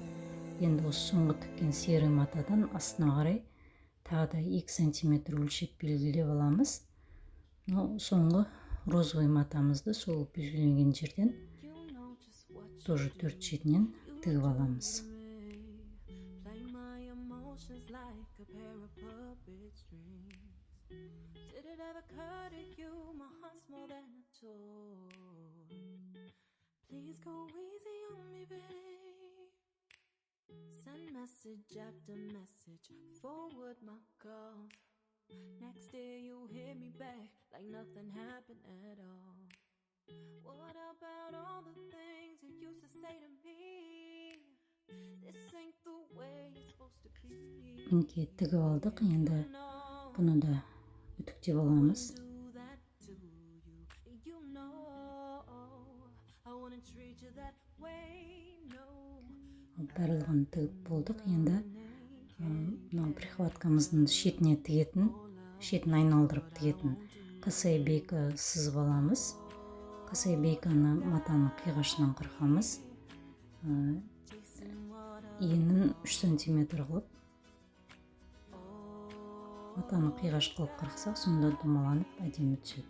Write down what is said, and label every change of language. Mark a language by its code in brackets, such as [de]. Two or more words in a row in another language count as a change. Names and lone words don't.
[kk] Енді осы соңғы тіккен серый матадан астына қарай тағы да 2 см өлшеп белгілеп аламыз. Соңғы розовый матамызды сол белгіленген жерден тоже 4 шетінен тігіп аламыз. [en] Please go easy on me, babe. Send message after message, forward my calls. Next day you hit me back like nothing happened at all. What about all the things you used This ain't the way it's supposed to be. [kk] Мінекей тігіп алдық. Енді бұны да үтіктеп аламыз. [en] Do that to you. You know I wouldn't treat you that way. No. [kk] Барлығын тігіп болдық. Енді мынау прихваткамыздың шетіне тігетін, шетін айналдырып тігетін кособейка сызып аламыз. Кособейканы матаның қиғашынан қырқамыз. Енін 3 сантиметр қылып, матаны қиғаш қылып қырқсақ, сонда домаланып әдемі түседі.